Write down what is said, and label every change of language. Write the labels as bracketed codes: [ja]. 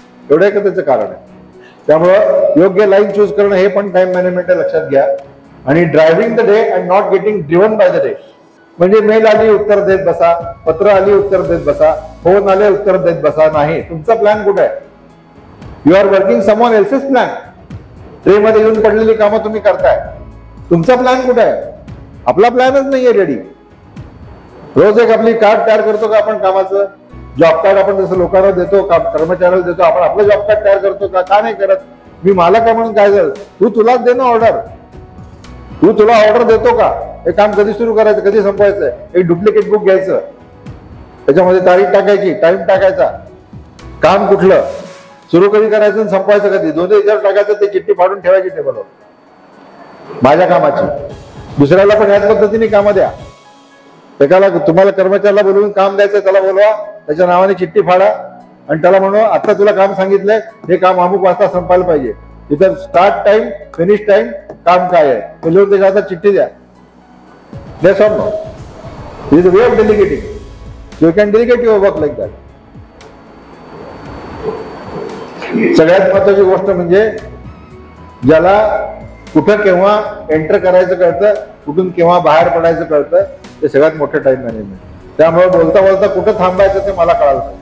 [mr] एवढं का त्याचं कारण आहे. त्यामुळं योग्य लाईन चूज करणं हे पण टाइम मॅनेजमेंट लक्षात घ्या. आणि [en] Driving the day and not getting driven by the day. [mr] म्हणजे मेल आली उत्तर देत बसा, पत्र आली उत्तर देत बसा, फोन आले उत्तर देत बसा. नाही, तुमचा प्लॅन कुठे आहे? [en] You are working someone else's plan. [mr] ट्रेमध्ये येऊन पडलेली कामं तुम्ही करताय, तुमचा प्लॅन कुठे आहे? आपला प्लॅनच नाहीये रेडी. रोज एक आपली कार्ड तयार करतो का आपण कामाचं? जॉब कार्ड आपण जसं लोकांना देतो, कर्मचाऱ्याला देतो, आपण आपलं जॉब कार्ड तयार करतो का? का नाही करत? मी मालक आहे म्हणून काय झालं? तू तुलाच दे ना ऑर्डर. तू तुला ऑर्डर देतो का? हे काम कधी सुरू करायचं, कधी संपवायचं? एक डुप्लिकेट बुक घ्यायचं, त्याच्यामध्ये तारीख टाकायची, टाइम टाकायचा, काम कुठलं सुरू कधी करायचं आणि संपवायचं कधी, दोन्ही विचार टाकायचं, ते चिठ्ठी फाडून ठेवायची टेबलवर. माझ्या कामाची दुसऱ्याला पण याच पद्धतीने कामं द्या. एकाला तुम्हाला कर्मचाऱ्याला बोलवून काम द्यायचं, त्याला बोलवा, त्याच्या नावाने चिठ्ठी फाडा आणि त्याला म्हणू आता तुला काम सांगितलंय, हे काम अमुक वाजता संपायला पाहिजे. तिथं स्टार्ट टाइम, फिनिश टाइम, काम काय आहे ते लिहून त्याच्या हातात चिठ्ठी द्या. [en] Yes or no? It is a way of delegating. You can delegate your work like that. [mr] सगळ्यात महत्वाची गोष्ट म्हणजे ज्याला कुठं केव्हा एंटर करायचं कळतं, कुठून केव्हा बाहेर पडायचं कळतं, ते सगळ्यात मोठं टाइम मॅनेजमेंट. त्यामुळे बोलता बोलता कुठं थांबायचं ते मला कळालं.